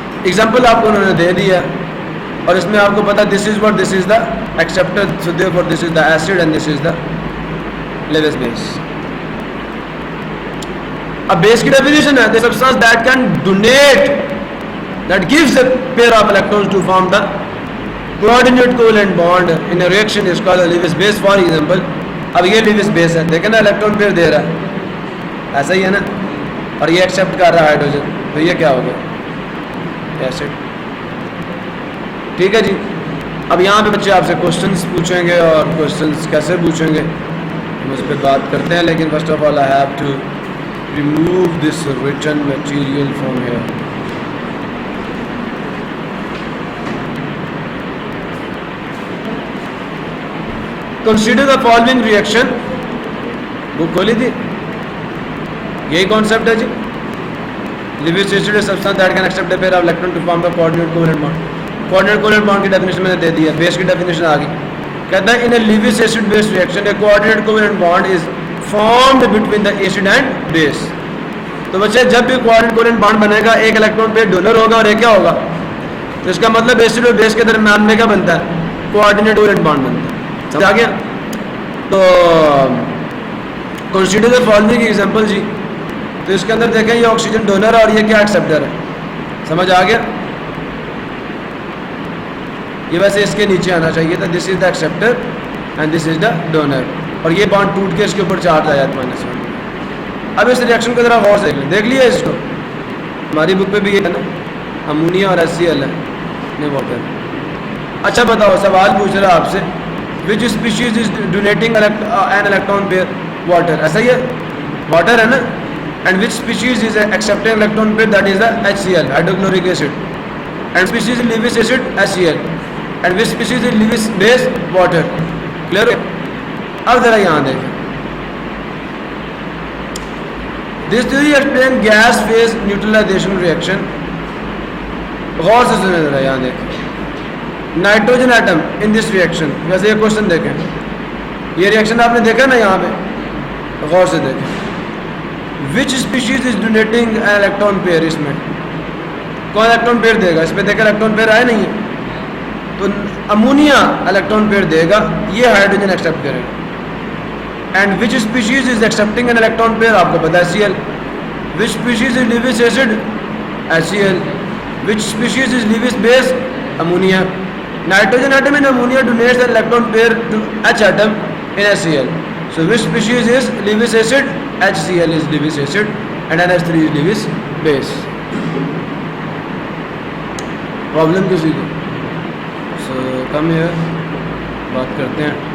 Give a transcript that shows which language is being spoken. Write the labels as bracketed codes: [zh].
[en] example [ur] آپ کو انہوں نے دے دیا اور اس میں آپ کو پتا [en] this is what, this is the acceptor, so therefore this is the acid and this is the Lewis base. [ur] اب بیس کی ڈیفینیشن ہے [en] the substance that can donate, that gives a pair of electrons to form the coordinate covalent bond in a reaction is called a Lewis base. [ur] for example, اب یہ Lewis base ہے, دیکھیں نا electron pair دے رہا ہے, ایسا ہی ہے نا, اور یہ ایکسیپٹ کر رہا ہے ہائیڈروجن, تو یہ کیا ہوگا, ایسڈ. ٹھیک ہے جی. اب یہاں پہ بچے آپ سے کوشچنس پوچھیں گے, اور کوشچنس کیسے پوچھیں گے ہم اس پہ بات کرتے ہیں, لیکن [en] First of all I have to remove this written material from here. Consider the following reaction. [ur] بک کھولی تھی, یہی کانسیپٹ ہے جی. [en] Lewis acid is substance that can accept a pair of electrons to form the coordinate covalent bond. [ur] coordinate covalent bond کی definition میں نے دے دی ہے, بیس کی definition آ گئی. کہتا ہے [en] in a Lewis acid base reaction a coordinate covalent bond is formed between the acid and base. [ur] تو بچے جب بھی coordinate covalent bond بنے گا, ایک الیکٹران پہ ڈونر ہوگا اور ایک کیا ہوگا, تو اس کا مطلب ایسڈ اور بیس کے درمیان میں کیا بنتا ہے, coordinate covalent bond بنتا ہے. سمجھ آ گیا. [en] تو consider the following example جی. [ur] تو اس کے اندر دیکھیں یہ آکسیجن ڈونر ہے اور یہ کیا ایکسیپٹر ہے. سمجھ آ گیا. یہ ویسے اس کے نیچے آنا چاہیے تھا, [en] this is the acceptor and this is the donor, [ur] اور یہ بانڈ ٹوٹ کے اس کے اوپر چارج آ جاتا ہے. اب اس ریئیکشن کو ذرا غور سے دیکھ لیا اس کو, ہماری بک پہ بھی یہ ہے نا, امونیا اور HCl ہے, نہیں واٹر. اچھا بتاؤ, سوال پوچھ رہا آپ سے, [en] which species is donating an electron pair? [ur] water. ایسا ہی ہے, واٹر ہے نا. [en] and which species is accepting electron pair? that is the HCl, hydrochloric acid. and species is Lewis acid, HCl. and which species is Lewis base? water. clear. [ur] اب ذرا یہاں دیکھیں, [en] this theory explain gas phase neutralization reaction. [ur] غور سے سنیں ذرا, یہاں دیکھیں نائٹروجن ایٹم [en] In this reaction. [ur] ویسے یہ کوشچن دیکھیں, یہ ریئیکشن آپ نے دیکھا نا یہاں پہ, غور سے دیکھیں. [en] which species is donating an electron pair, [ur] اس میں کون الیکٹران پیئر دے گا, اس پہ دیکھا الیکٹران پیئر آئے نہیں ہے, تو امونیا الیکٹران پیئر دے گا, یہ ہائیڈروجن ایکسیپٹ کرے گا. [en] and which species is accepting an electron pair, [ur] آپ کو پتا ہے [en] HCl. Which species is Lewis acid, HCl. Which species is Lewis base, ammonia. Nitrogen atom in ammonia donates an electron pair to H atom in HCl. So which species is Lewis acid? HCl is Lewis acid and NH3 is Lewis base. [ur] Problem کسی کو. [en] So come here, [ur] بات کرتے ہیں.